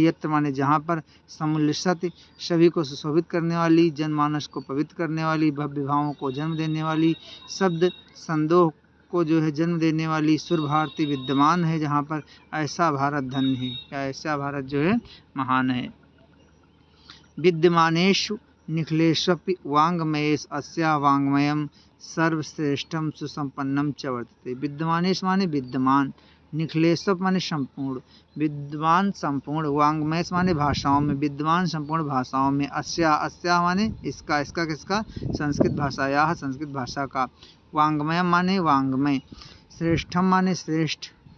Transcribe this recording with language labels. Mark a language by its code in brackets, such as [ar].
[hi] यत्र माने जहाँ पर, समुल्लसत सभी को सुशोभित करने वाली, जनमानस को पवित्र करने वाली, भव्य भावों को जन्म देने वाली, शब्द संदोह को जो है जन्म देने वाली। सुर भारती विद्यमान है जहाँ पर, ऐसा भारत धन्य है या ऐसा भारत जो है महान है। [sa] विद्यमानेषु निखिलेष्वपि वाङ्मयेषु अस्याः वाङ्मयं सर्वश्रेष्ठम सुसंपन्नम च वर्तते। [hi] विद्यमानेश माने विद्यमान, निखिलेश्व माने संपूर्ण, विद्वान संपूर्ण, वाङ्मयस माने भाषाओं में, विद्वान संपूर्ण भाषाओं में, अस्या, अस्या माने इसका, इसका किसका, संस्कृत भाषा, यह संस्कृत भाषा का, वाङ्मयम माने वाङ्मय, श्रेष्ठम माने श्रेष्ठ,